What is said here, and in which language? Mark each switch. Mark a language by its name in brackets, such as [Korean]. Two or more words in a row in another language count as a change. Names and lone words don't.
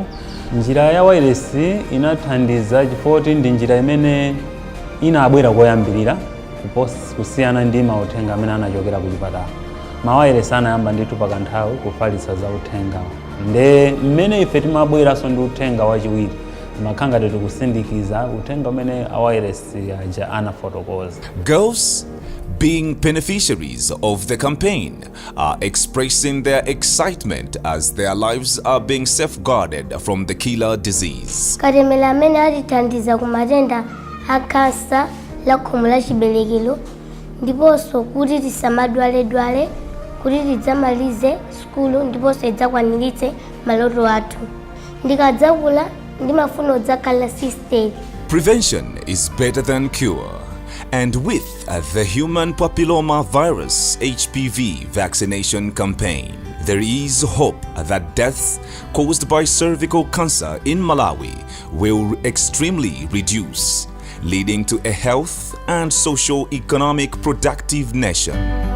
[Nyanja] Njira ya wireless inathandiza chifukwa ndi njira imene inabwera koyambirira kusiyana ndi mauthenga amene anachokera ku chipatala. Mawayiresi anayamba ndithu pakanthawi kufalitsa za uthenga, nde mmene ife timabweranso ndi uthenga wachiwiri makhanga tikusindikiza uthenga umene awayiresi aja anafotokoza. [English] Girls, being beneficiaries of the campaign, are expressing their excitement as their lives are being safeguarded from the killer disease. [Nyanja] Katemera amene atithandiza ku matenda a kansa la khomo la chiberekero ndiponso kuti tisamadwaledwale kuti tidzamalize skulu ndiponso tidzakwaniritse maloto athu. Ndikadzakula ndimafuna kudzakhala assistant. [English] Prevention is better than cure. And with the human papilloma virus HPV vaccination campaign, there is hope that deaths caused by cervical cancer in Malawi will extremely reduce, leading to a health and socio-economic productive nation.